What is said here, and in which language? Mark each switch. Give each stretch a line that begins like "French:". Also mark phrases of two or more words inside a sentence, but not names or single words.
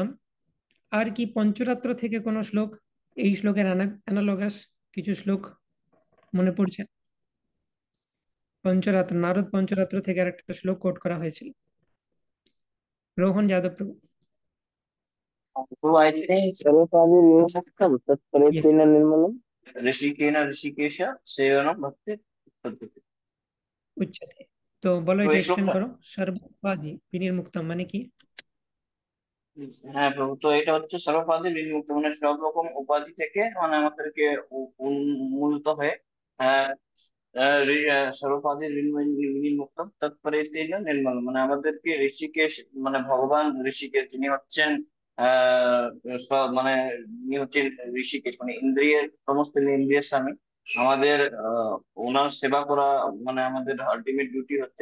Bangla: আর কি পঞ্চরাত্র থেকে কোনো শ্লোক, এই শ্লোকের অ্যানালগাস কিছু শ্লোক মনে পড়ছে? পঞ্চরাত্র, নারদ পঞ্চরাত্র থেকে আর একটা শ্লোক কোট করা হয়েছিল। রোহন যাদব প্রভু।
English: So I think
Sanskrit: सर्वपादि विमोक्षम
English: Yes.
Sanskrit: तत्परेतेन निर्मलम ऋषिकेन ऋषिकेश सेवनम भक्ति पद्धति।
Bangla: উচ্চতে। তো বলো, তো এটা এই এক্সপ্লেন শ্লোকটা, করো।
Sanskrit: সর্বপাদি বিনির্মুক্তম
Bangla: মানে কি? হ্যাঁ প্রভু, তো এটা হচ্ছে
Sanskrit: সর্বপাদি বিমুক্ত,
Bangla: মানে সব রকম উপাধি থেকে মানে আমাদেরকে উন্মূলত হয়ে আহ
Sanskrit: সর্বপাদি বিমুক্ত তৎপরেতেন নির্মল,
Bangla: মানে আমাদেরকে ঋষিকেশ, মানে ভগবান ঋষিকেশ যিনি হচ্ছেন মানে যিনি হচ্ছেন ঋষিকেশ, মানে ইন্দ্রিয়ের সমস্ত ইন্দ্রিয়ের স্বামী, আমাদের ওনার সেবা করা মানে আমাদের
English: ultimate duty
Bangla: হচ্ছে।